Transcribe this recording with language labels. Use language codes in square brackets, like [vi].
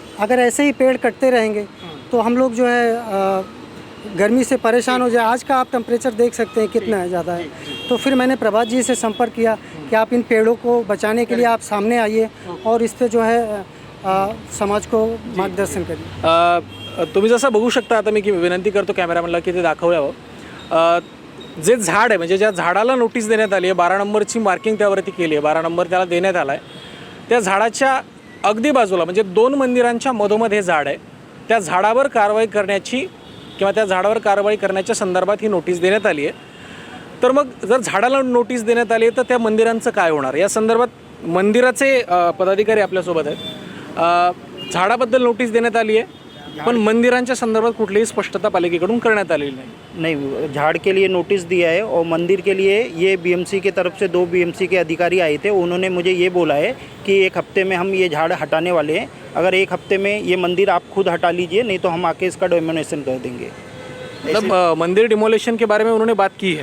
[hi] अगर ऐसे ही पेड़ कटते रहेंगे तो हम लोग जो है गर्मी से परेशान हो जाए. आज का आप टेम्परेचर देख सकते हैं कितना है, ज़्यादा है. तो फिर मैंने प्रभात जी से संपर्क किया कि आप इन पेड़ों को बचाने के लिए आप सामने आइए और इस पर जो है समाज को मार्गदर्शन करिए. [mr] तुम्ही जसं बघू शकता, आता मी विनंती करतो कॅमेरामॅनला की ते दाखवावं. जे झाड आहे, म्हणजे ज्या झाडाला नोटीस देण्यात आली आहे, 12 नंबरची मार्किंग त्यावरती केली आहे, 12 नंबर त्याला देण्यात आला आहे. त्या झाडाच्या अगदी बाजूला म्हणजे 2 मंदिरांच्या मधोमध हे झाड आहे. त्या झाडावर कारवाई करण्याची किंवा त्या झाडावर कारवाई करण्याच्या संदर्भात ही नोटीस देण्यात आली आहे. तर मग जर झाडाला नोटीस देण्यात आली आहे तर त्या मंदिरांचं काय होणार? या संदर्भात मंदिराचे पदाधिकारी आपल्यासोबत आहेत. झाडाबद्दल नोटीस देण्यात आली आहे, पण मंदिरांच्या संदर्भात कुठलीही स्पष्टता पालिकेकडून करण्यात आलेली [hi] नहीं. झाड़ के लिए नोटिस दिया है और मंदिर के लिए ये BMC की तरफ से 2 BMC के अधिकारी आए थे. उन्होंने मुझे ये बोला है कि 1 हफ्ते में हम ये झाड़ हटाने वाले हैं. अगर 1 हफ्ते में ये मंदिर आप खुद हटा लीजिए, नहीं तो हम आके इसका डोमिनेशन कर देंगे. मतलब मंदिर डिमोलेशन के बारे में उन्होंने बात की है?